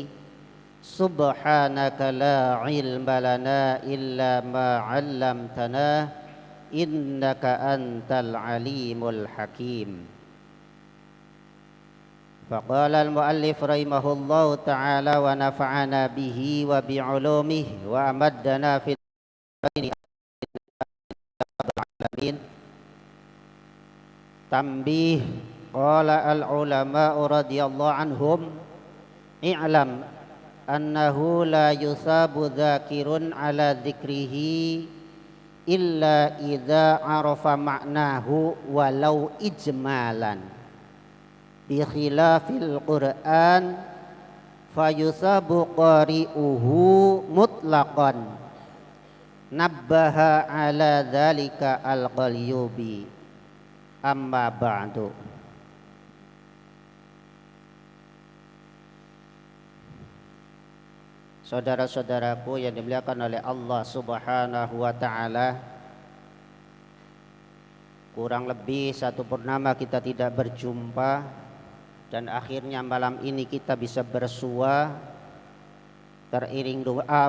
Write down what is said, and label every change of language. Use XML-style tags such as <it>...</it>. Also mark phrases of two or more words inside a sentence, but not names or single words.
<ar>سبحانك لا علم لنا إلا ما علمتنا إنك أنت العليم الحكيم. فقال المؤلف رحمه الله تعالى ونفعنا به وبعلومه وأمدنا في العالمين. تنبيه قال العلماء رضي الله عنهم اعلم أنه لا يثاب ذاكر على ذكره إلا إذا عرف معناه ولو إجمالا بخلاف القرآن فيثاب قارئه مطلقا نبه على ذلك القليوبي. أما بعد.</ar> <id>Saudara-saudaraku yang dimuliakan oleh Allah</id> <ar>سبحانه وتعالى,</ar> <id>kurang lebih 1 purnama kita tidak berjumpa, dan akhirnya malam ini kita bisa bersua teriring doa.</id>